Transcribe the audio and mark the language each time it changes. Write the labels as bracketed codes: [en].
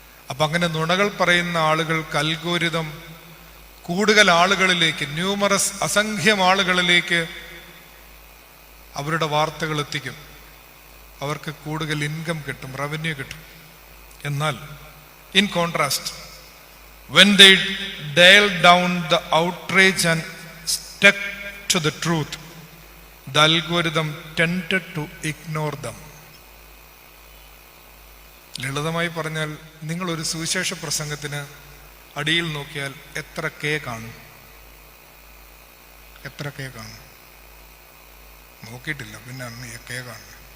[ml] അപ്പൊ അങ്ങനെ നുണകൾ പറയുന്ന ആളുകൾക്ക് അൽഗോരിതം കൂടുതൽ ആളുകളിലേക്ക്, ന്യൂമറസ് അസംഖ്യം ആളുകളിലേക്ക് അവരുടെ വാർത്തകൾ എത്തിക്കും. അവർക്ക് കൂടുതൽ ഇൻകം കിട്ടും, റവന്യൂ കിട്ടും. എന്നാൽ in contrast, [en] when they dial down the outrage and stuck to the truth, the algorithm tended to ignore them. [ml] ലളിതമായി പറഞ്ഞാൽ, നിങ്ങളൊരു സുവിശേഷ പ്രസംഗത്തിന് അടിയിൽ നോക്കിയാൽ എത്ര കെ കാണും? എത്ര കെ കാണും? നോക്കിയിട്ടില്ല, പിന്നെ അന്ന് കെ കാണും.